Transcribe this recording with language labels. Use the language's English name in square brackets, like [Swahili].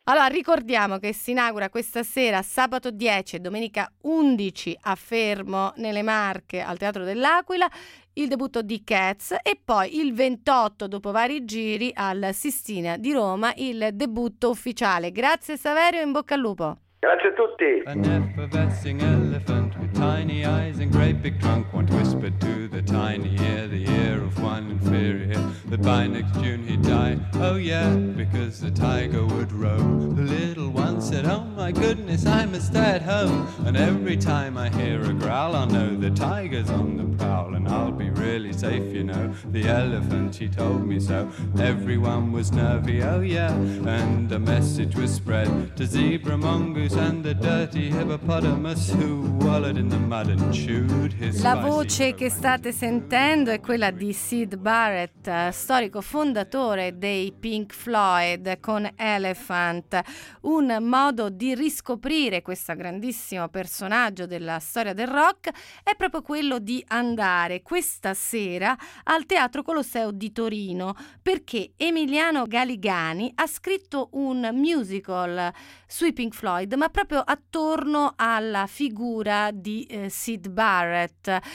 [Italian] Allora, ricordiamo che si inaugura questa sera, sabato 10 e domenica 11 a Fermo, nelle Marche, al Teatro dell'Aquila, il debutto di Cats e poi il 28, dopo vari giri, al Sistina di Roma, il debutto ufficiale. Grazie Saverio, in bocca al lupo. Grazie a tutti. [English] An effervescing elephant with tiny eyes and great big trunk, one whispered to the tiny ear, the ear of one inferior, that by next June he'd die. Oh yeah, because the tiger would roam. The little one said, oh my goodness, I must stay at home. And every time I hear a growl, I know the tiger's on the prowl, and I'll be really safe, you know. The elephant, he told me so. Everyone was nervy, oh yeah. And a message was spread to zebra mongoose and the dirty hippopotamus, who wallowed in in the mud and chewed his [Italian] La voce che state sentendo è quella di Syd Barrett, storico fondatore dei Pink Floyd, con Elephant, un modo di riscoprire questo grandissimo personaggio della storia del rock è proprio quello di andare questa sera al Teatro Colosseo di Torino, perché Emiliano Galigani ha scritto un musical sui Pink Floyd, ma proprio attorno alla figura di Syd Barrett.